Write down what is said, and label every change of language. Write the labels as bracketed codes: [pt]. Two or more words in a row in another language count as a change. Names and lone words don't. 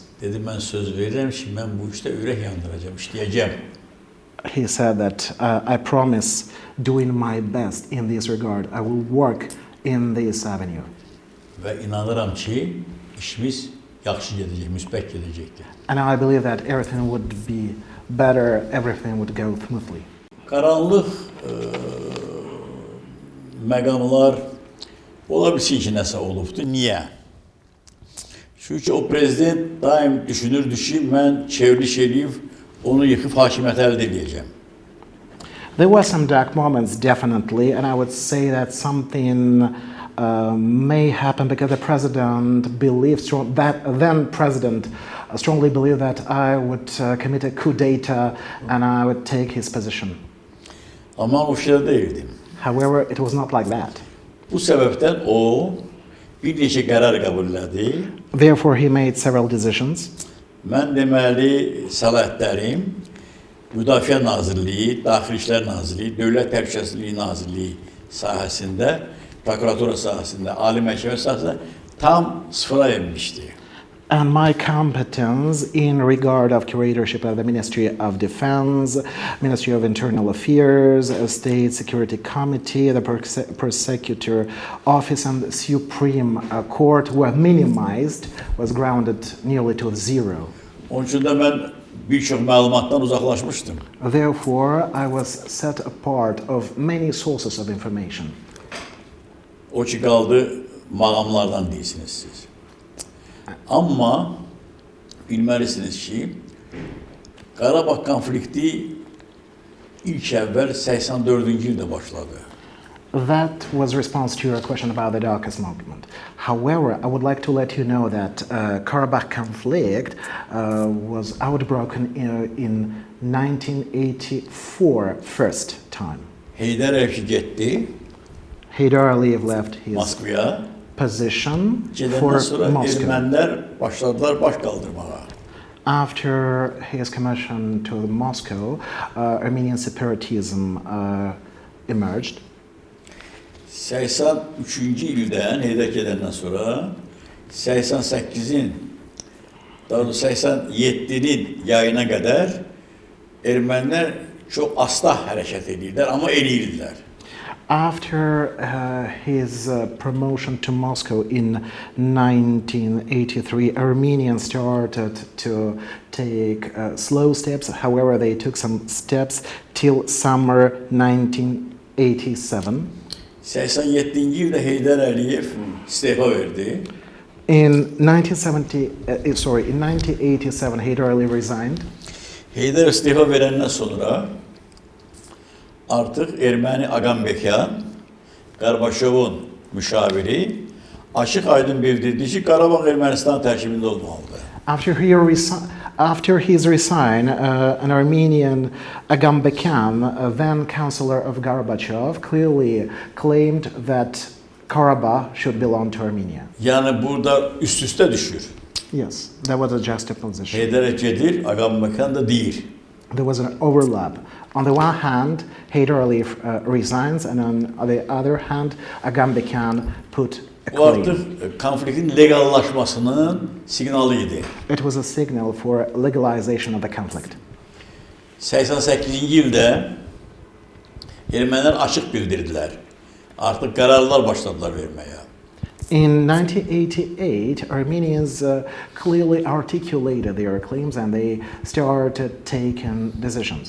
[az] Dedim, mən söz verirəm ki, mən bu işdə ürək yandıracağım, işləyəcəm. [en] He said that I promise doing my best in this regard. I will work in this avenue. [az] Və inanıram ki, işimiz yaxşı gedəcək, müsbət gedəcəkdir. [en] And I believe that everything would be better, everything would go smoothly. [az] Qaranlıq məqamlar ola bilsin ki, nəsə olubdur. Niyə? Çünki o prezident daim düşünürdü ki, mən çevriliş edib, onu yıxıb hakimiyyət əldə edəcəm. [en] There were some dark moments, definitely, and I would say that something may happen because the president believed strongly believed that I would commit a [fr] coup d'etat [en] and I would take his position. [az] Amma o fikirdə deyildim. [en] However, it was not like that. [az] Bu səbəbdən o bir neçə qərar qəbul elədi. [en] Therefore, he made several decisions. [az] Mən deməli səlahiyyətlərim Müdafiə Nazirliyi, Daxili İşlər Nazirliyi, Dövlət Təhlükəsizliyi Nazirliyi sahəsində, prokuratura sahəsində, Ali Məhkəmə sahəsində tam sıfıra enmişdi. [en] And my competence in regard of curatorship of the Ministry of Defense, Ministry of Internal Affairs, State Security Committee, the Prosecutor Office and the Supreme Court were minimized, was grounded nearly to zero. [az] Onun üçün də mən bir çox məlumatdan uzaqlaşmışdım. [en] Therefore, I was set apart of many sources of information. [az] O ki qaldı mağamlardan deyirsiniz siz. Amma bilməlisiniz ki, Qarabağ konflikti ilk əvvəl 84-cü ildə başladı. [en] That was response to your question about the darkest moment. However, I would like to let you know that Karabakh conflict was outbroken in 1984 first time. [az] Heydər Əliyev getdi [en] Heydar Aliyev left his [az] Moskvaya. [en] position [az] Gedəndən [en] for [az] sonra [en] Moscow. [az] ermənilər başladılar baş qaldırmağa. [en] After his commission to Moscow, Armenian separatism emerged. [az] 83-cü ildən Heydər gedəndən sonra 88-in, daha doğrusu 87-nin yayına qədər ermənilər çox asta hərəkət edirlər, amma eləyirlər. [en] After his promotion to Moscow in 1983, Armenians started to take slow steps. However, they took some steps till summer 1987. [az] 87-ci ildə Heydər Əliyev istefa verdi. [en] In 1987, Heydər Aliyev resigned. [az] Heydər istefa verəndən sonra artıq erməni Agambekan, Qarbaşovun müşaviri açıq-aydın bildirdi ki, Qarabağ Ermənistan tərkibində olmalıdır. [en] After his resign, an Armenian Agambekan, then counselor of Gorbachev, clearly claimed that Karabakh should belong to Armenia. [az] Yəni burada üst-üstə düşür. [en] Yes, that was a juxtaposition. [az] Heydər gedir, Agambekan da deyir. [en] There was an overlap. On the one hand, Heydər Aliyev resigns, and on the other hand, Agambekan put a [az] Bu [en] claim. [az] artıq konfliktin legallaşmasının signalı idi. [en] It was a signal for legalization of the conflict. [az] 88-ci ildə ermənilər açıq bildirdilər. Artıq qərarlar başladılar verməyə. [en] In 1988, Armenians clearly articulated their claims and they started taking decisions.